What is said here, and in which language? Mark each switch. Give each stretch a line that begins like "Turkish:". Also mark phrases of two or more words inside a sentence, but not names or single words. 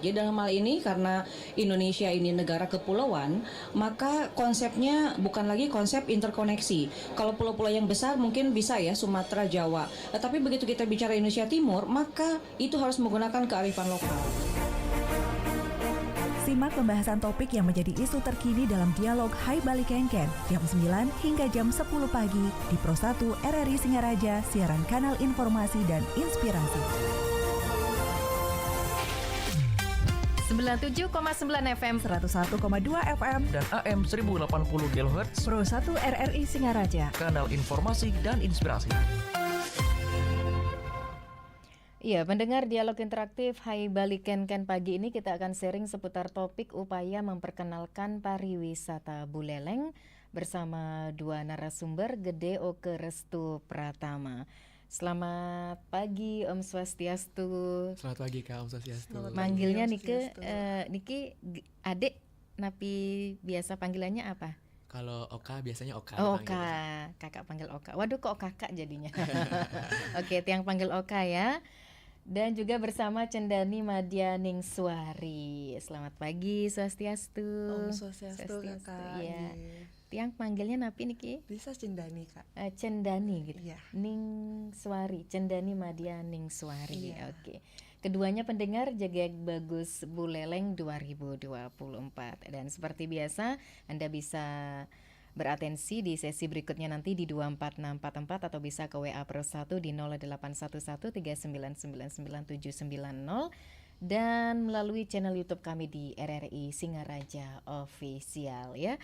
Indonesian: Jadi dalam hal ini karena Indonesia ini negara kepulauan, maka konsepnya bukan lagi konsep interkoneksi. Kalau pulau-pulau yang besar mungkin bisa ya Sumatera, Jawa. Tetapi begitu kita bicara Indonesia Timur, maka itu harus menggunakan kearifan lokal. Simak pembahasan topik yang menjadi isu terkini dalam dialog Hai Bali Kenken jam 9 hingga jam 10 pagi di Pro 1 RRI Singaraja, siaran kanal informasi dan inspirasi. 97,9 FM, 101,2 FM, dan AM 1080 kHz, Pro 1 RRI Singaraja, kanal informasi dan inspirasi. Iya, pendengar dialog interaktif Hai Bali Kenken pagi ini kita akan sharing seputar topik upaya memperkenalkan pariwisata Buleleng bersama dua narasumber, Gede Oke Restu Pratama. Selamat pagi
Balinese: Om Swastiastu.
Indonesian: Selamat pagi Kak,
Balinese: Om Swastiastu.
Indonesian: Manggilnya Niki adik, napi biasa panggilannya apa? Kalau Oka biasanya Oka. Oh, Oka, kakak panggil Oka. Waduh kok kakak jadinya. Oke, tiang panggil Oka ya. Dan juga bersama Cendani Madianingswari. Selamat pagi Swastiastu.
Balinese: Om Swastiastu Kakak.
Indonesian: Iya.
Balinese: Tiang panggilnya napi niki?
Indonesian: Bisa Cendani Kak. Cendani gitu. Iya. Ningswari, Cendani Madianingswari. Iya. Oke. Keduanya pendengar Jegek Bagus Buleleng 2024. Dan seperti biasa Anda bisa beratensi di sesi berikutnya nanti di 24644 atau bisa ke WA Pro 1 di 081139999790 dan melalui channel YouTube kami di RRI Singaraja Official ya.